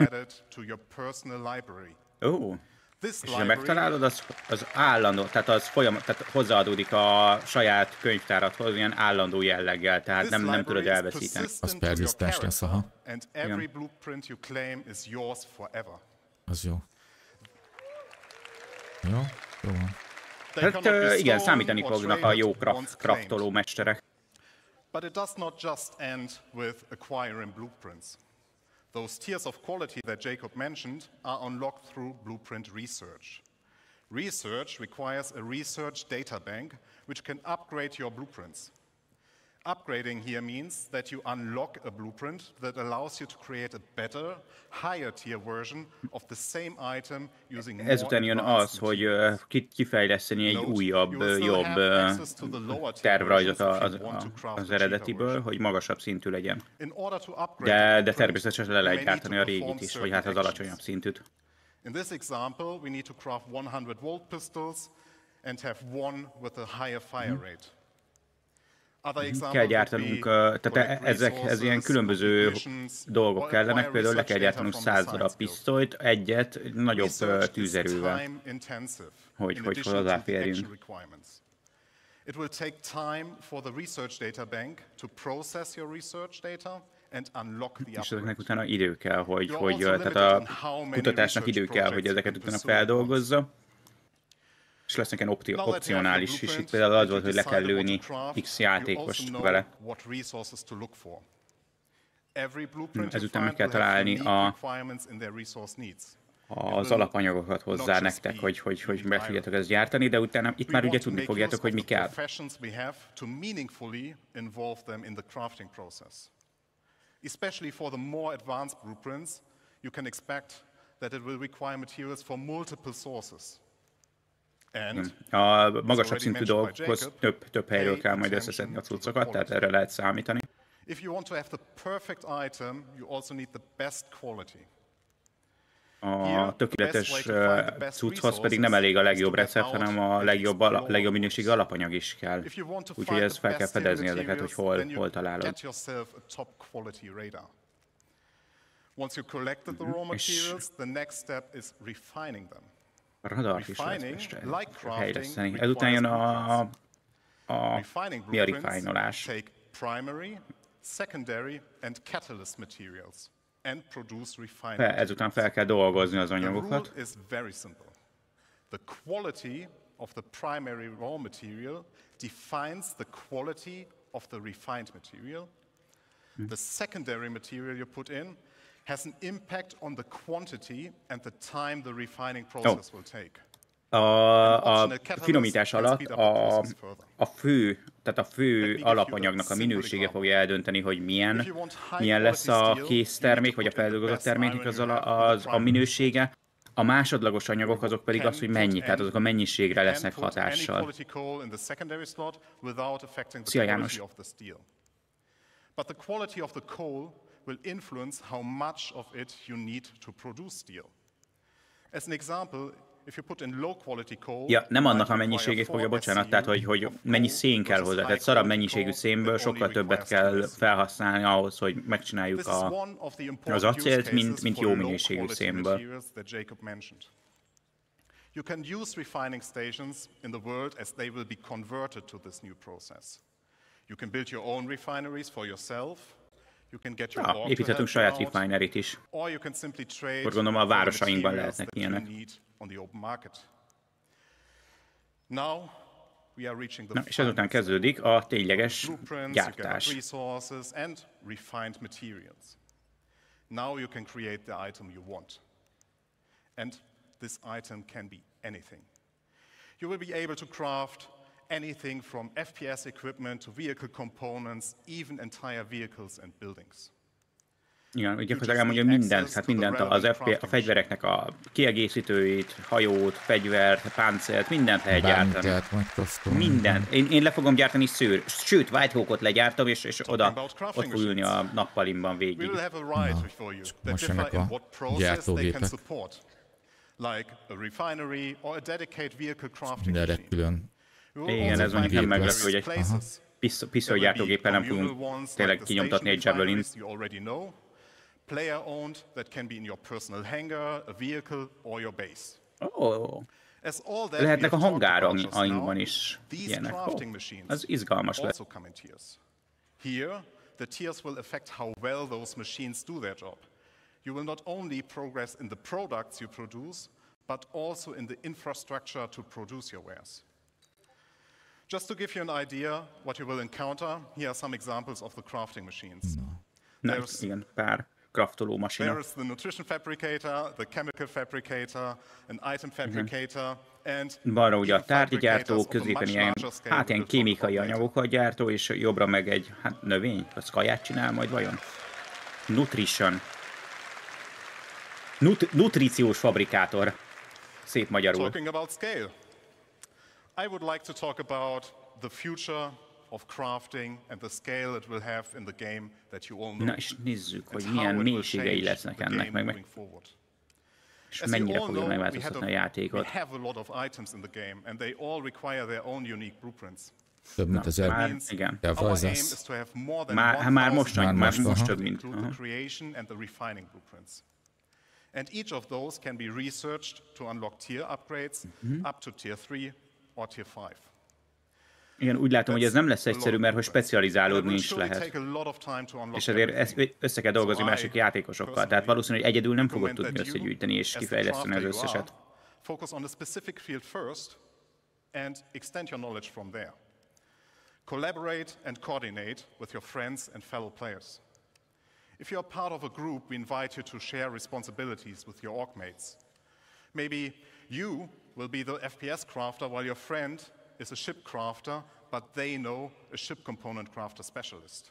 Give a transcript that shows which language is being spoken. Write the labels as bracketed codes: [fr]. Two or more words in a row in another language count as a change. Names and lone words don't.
[hu] Ó, és ha megtalálod, az állandó, tehát az tehát hozzáadódik a saját könyvtáradhoz ilyen állandó jelleggel, tehát nem tudod elveszíteni. Az perzisztens lesz, aha. Igen. Az jó. Jó, jó van. Hát igen, számítani fognak a jó craftoló mesterek. [en] But it does not just end with acquiring blueprints. Those tiers of quality that Jacob mentioned are unlocked through blueprint research. Research requires a research data bank which can upgrade your blueprints. Upgrading here means that you unlock a blueprint that allows you to create a better, higher tier version of the same item using more [hu] ezután jön az, hogy kifejleszteni egy újabb, jobb tervrajzot az eredetiből, hogy magasabb szintű legyen. De természetesen le lehet gyártani a régit is, vagy hát az alacsonyabb szintűt. [en] In this example, we need to craft 100 volt pistols and have one with a higher fire rate. [hu] Kell gyártanunk, tehát ez ilyen különböző dolgok kellenek, például le kell gyártanunk 100 darab pisztolyt, egyet nagyobb tűzerővel, hogy hozzáférjünk. [en] It will take time for the research data bank to process your research data and unlock the [hu] és ezeknek utána idő kell, tehát a kutatásnak idő kell, hogy ezeket utána feldolgozza. És lesznek ilyen opcionális is. Itt például az volt, hogy le kell lőni X játékost vele. Ezután meg kell találni az alapanyagokat hozzá nektek, hogy meg tudjátok ezt gyártani, de utána itt már ugye tudni fogjátok, hogy mi kell. [en] Especially for the more advanced blueprints, you can expect that it will require materials from multiple sources. [hu] A magasabb szintű dolgokhoz több helyről kell majd összeszedni a cuccokat, tehát erre lehet számítani. A tökéletes cucchoz pedig nem elég a legjobb recept, hanem a legjobb minőségű alapanyag is kell. Úgyhogy ez fel kell fedezni ezeket, hogy hol találod. [en] Once you collected the raw materials, the next step is refining them. [hu] A radart is lesz fejleszteni. Ezután jön a refinolás. Ezután fel kell dolgozni az anyagokat. [en] The quality of the primary raw material defines the quality of the refined material, The secondary material you put in has an impact on the quantity and the time the refining process will take. [hu] A finomítás alatt a fő alapanyagnak a minősége fogja eldönteni, hogy milyen lesz a kész termék, vagy a feldolgozott terméknek a minősége. A másodlagos anyagok azok pedig az, hogy mennyi, tehát azok a mennyiségre lesznek hatással. Szia János! [en] But the quality of the coal will influence how much of it you need to produce steel. As an example, if you put in low quality coal, [hu] ja, nem annak a mennyiségét fogja, bocsánat, tehát hogy mennyi szén kell hozzá. Tehát szarabb mennyiségű szénből sokkal többet kell felhasználni ahhoz, hogy megcsináljuk az acélt, mint jó minőségű szénből. [en] You can use refining stations in the world as they will be converted to this new process. You can build your own refineries for yourself. You can get your org [hu] építhetünk saját refineryt is. [en] Or you can simply trade [hu] akkor gondolom a városainkban lehetnek ilyenek. [en] Now we are reaching the [hu] és ezután kezdődik a tényleges gyártás. [en] And refined materials. Now you can create the item you want. And this item can be anything. You will be able to craft anything from FPS equipment to vehicle components, even entire vehicles and buildings. [hu] Igen, gyakorlatilag elmondja mindent, hát mindent a fegyvereknek a kiegészítőit, hajót, fegyvert, páncélt, mindent lehet gyártani. Minden. Én le fogom gyártani sőt, White Hawkot legyártom, és ott fog ülni a nappalimban végig. Most jönnek a gyártógépek. Mindenre külön. Igen, ez mondjuk nem meglepő, hogy egy pisztolygyártógéppel nem fogunk tényleg kinyomtatni egy Javelin. [en] Player-owned that can be in your personal hangar, a vehicle or your base. [hu] Lehetnek a hangárainkban is ilyenek. Az izgalmas lesz. [en] Here, the tiers will affect how well those machines do their job. You will not only progress in the products you produce, but also in the infrastructure to produce your wares. Just to give you an idea what you will encounter, here are some examples of the crafting machines. [hu] Igen, pár kraftoló masina. [en] There is the nutrition fabricator, the chemical fabricator, an item fabricator, and [hu] balra ugye a tárgygyártó, középen ilyen kémikai anyagokat gyártó, és jobbra meg egy növény, az kaját csinál majd vajon? Nutrition. Nutriciós fabrikátor. Szép magyarul. [en] Talking about scale. I would like to talk about the future of crafting and the scale it will have in the game that you all know. [hu] Na és nézzük, hogy milyen mélységei lesznek ennek, meg és mennyire fogja megváltoztatni a játékot. [en] We have a lot of items in the game and they all require their own unique blueprints. [hu] Több mint az igen. Már most több mint. [en] The creation and the refining blueprints. And each of those can be researched to unlock tier upgrades up to tier 3 or tier 5. [hu] Igen, úgy látom, hogy ez nem lesz egyszerű, mert hogy specializálódni is lehet. És ezért össze kell dolgozni másik játékosokkal. Tehát valószínű, hogy egyedül nem fogod tudni összegyűjteni és kifejleszteni az összeset. [en] Focus on a specific field first and extend your knowledge from there. Collaborate and coordinate with your friends and fellow players. If you are part of a group, we invite you to share responsibilities with your org mates. Maybe you will be the FPS crafter while your friend is a ship crafter, but they know a ship component crafter specialist.